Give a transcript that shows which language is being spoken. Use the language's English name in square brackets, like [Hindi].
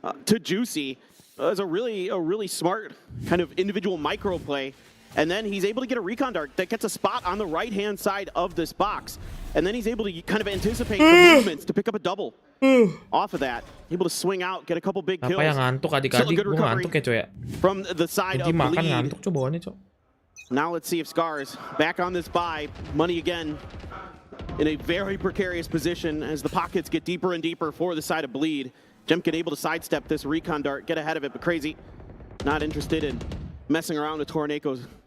[English] To Juicy is a really smart kind of individual micro play. And then he's able to get a recon dart that gets a spot on the right-hand side of this box. And then he's able to kind of anticipate the movements to pick up a double. Off of that, able to swing out, get a couple big kills. [Indonesian] Apa yang ngantuk adik-adik? Gue ngantuk ya coy ya. [English] From the side of [Indonesian] makan [English] Bleed. [Indonesian] Ngantuk coba bawaannya coy. [English] Now let's see if SCARZ back on this buy. Money again in a very precarious position as the pockets get deeper and deeper for the side of Bleed. Jemkin able to sidestep this recon dart, get ahead of it, but Crazy not interested in messing around with Tornado's